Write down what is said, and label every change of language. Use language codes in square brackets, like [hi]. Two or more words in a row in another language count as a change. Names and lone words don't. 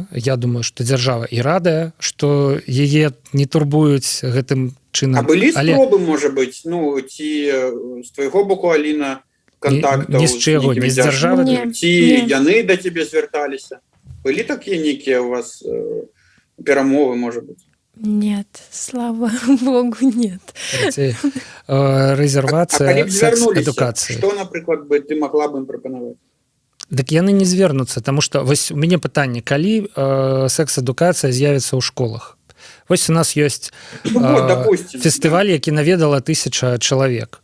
[be] Я думаю, што дзяржава і радая, што яе не турбуюць гэтым чынам. А былі спробы, можа быць, ці з твайго боку, Аліна, кантактаў з чаго, не з дзяржавы? Ці яны да цябе звярталіся? Былі такія нейкія у вас перамовы, можа быць? [ru] Нет, слава Богу, нет. [be] Рэзервацыя секс-адукацыі. Што, напрыклад, ты могла бы ім прапанаваць? Дык яны не звернуцца, таму што вось у мяне пытанне, калі секс-адукацыя з'явіцца ў школах? Вось у нас ёсць фестываль, які наведала 1000 чалавек.